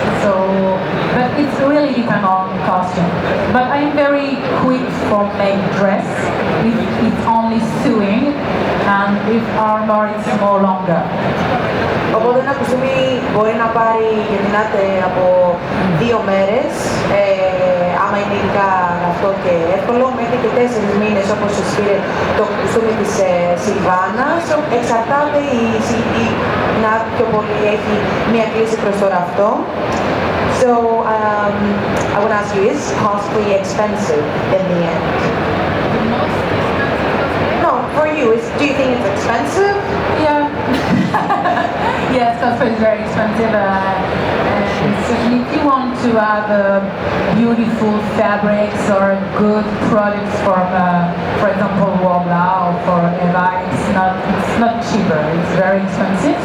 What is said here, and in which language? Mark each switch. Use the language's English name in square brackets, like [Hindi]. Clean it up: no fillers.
[English] So, but it's really depend on costume. But I'm very quick for make dress if it's only sewing, and if armor it's more longer. [Greek] Οπότε ένα κουστούμι μπορεί να πάρει για την άτε από 2 μέρες, άμα είναι ειδικά αυτό και εύκολο, μέχρι και 4 μήνες όπως πήρε το κουστούμι της Σιλβάνας. Εξαρτάται η Nad πιο πολύ έχει μία κλίση προς το ραφτό. [English] So I want to ask you, is cosplay expensive in the end? No, for you, do you think it's expensive? Yeah. Yes, cosplay is very expensive. And if you want to have beautiful fabrics or good products for example, Wobla or for Eva, it's not cheaper. It's very expensive.